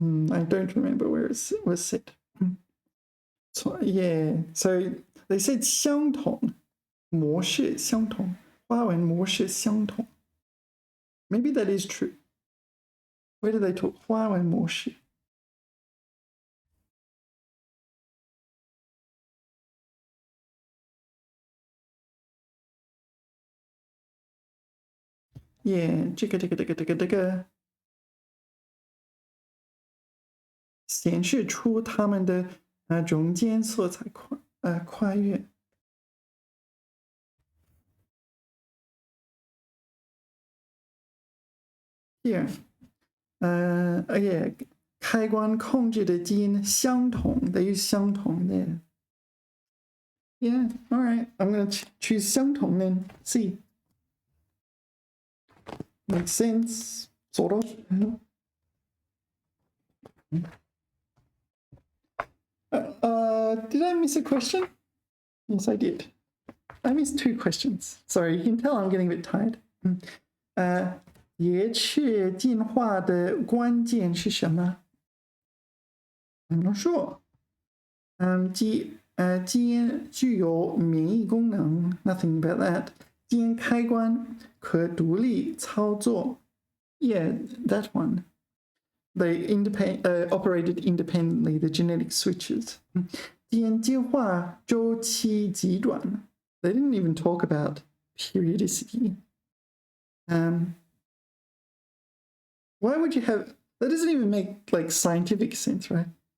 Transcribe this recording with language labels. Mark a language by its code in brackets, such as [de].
[en] I don't remember where it was said. So, yeah, so they said [zh] 相同模式相同花纹模式相同 [en] Maybe that is true. Where do they talk [zh] 花纹模式 [en] Yeah, [zh] 这个显示出它们的中间色彩跨越 [en] Here, yeah, [zh] 开关控制的基因相同 [en] They use 相同 there. Yeah, all right. I'm going to choose 相同 then. See. Makes sense, sort of. Did I miss a question? Yes, I did. I missed 2 questions. Sorry, you can tell I'm getting a bit tired. [zh] 蝶翅进化的关键是什么 [en] I'm not sure. [zh] 基因具有免疫功能 [en] Nothing about that. [zh] 基因开关可独立操作 [en] Yeah, that one. They operated independently, the genetic switches. [zh] 基因进化周期极短 [en] They didn't even talk about periodicity. Why would you have... That doesn't even make like scientific sense, right?